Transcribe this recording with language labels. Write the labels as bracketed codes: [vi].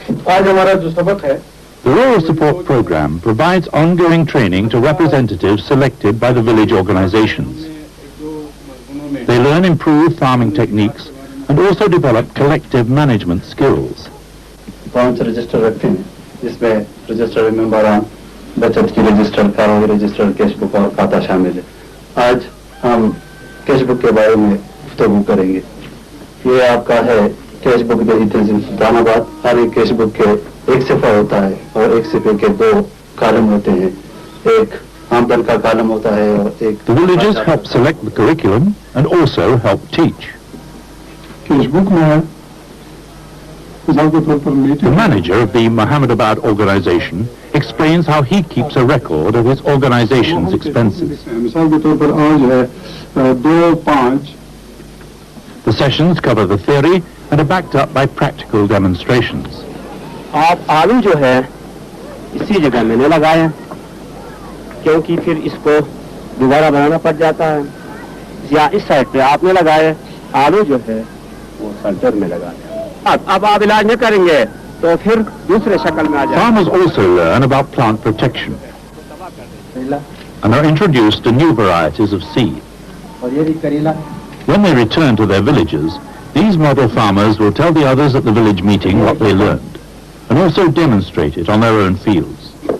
[hi] आज हमारा जो सबक है [en] The Rural Support Program provides ongoing training to representatives selected by the village organizations. They learn improved farming techniques and also develop collective management skills. [hi] 5 register रखते हैं, जिसमें register मेंबरान, बचत की रजिस्टर, कारोबारी रजिस्टर, कैश बुक और खाता शामिल है। आज हम कैश बुक के बारे में गुफ्तगू करेंगे। ये आपका है कैश बुक दही तंजीम सुल्तानाबाद। हर एक कैश बुक के एक सिफा होता है और एक सिफे के 2 कॉलम होते हैं। एक आमदन का कॉलम होता है और एक। [en] The villages help select the curriculum and also help teach. [hi] Cash book में [en] The manager of the Mohammadabad organization explains how he keeps a record of his organization's expenses. [hi] मिसाल के तौर पर आज है 2-5। [en] The sessions cover the theory and are backed up by practical demonstrations. [hi] आप आलू जो है इसी जगह मैंने लगाया क्योंकि फिर इसको दोबारा बनाना पड़ जाता है, या इस साइड पे आपने लगाया आलू जो है वो सेंटर में लगाया। अब आप इलाज नहीं करेंगे तो फिर दूसरे शक्ल में आ जाए। [en] Farmers also learn about plant protection and are introduced to new varieties of seed. [hi] और ये भी करेला। [en] When they return to their villages, these model farmers will tell the others at the village meeting what they learned and also demonstrate it on their own fields.